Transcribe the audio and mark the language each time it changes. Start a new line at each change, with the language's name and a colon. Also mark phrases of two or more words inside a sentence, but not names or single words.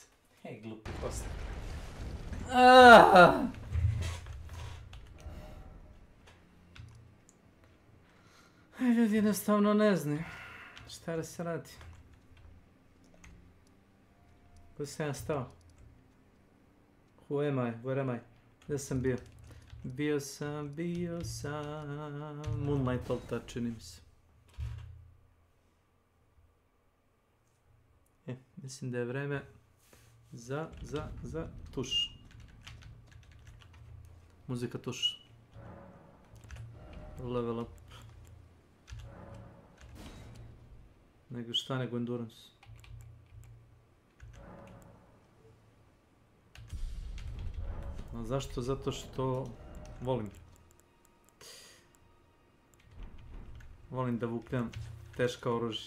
Serbian: Hej, glupi kost. Ljudi jednostavno ne znaju šta da se radi. Gdje sam ja stao?
English: Who am I? Where am I?
Serbian: Gdje sam bio? Bio sam... Moonlight Altar, čini mi se. Mislim da je vreme za tuš. Muzika tuš.
English: Level up.
Serbian: Nego šta nego endurance. A zašto? Zato što volim. Volim da vukljam teška oružja.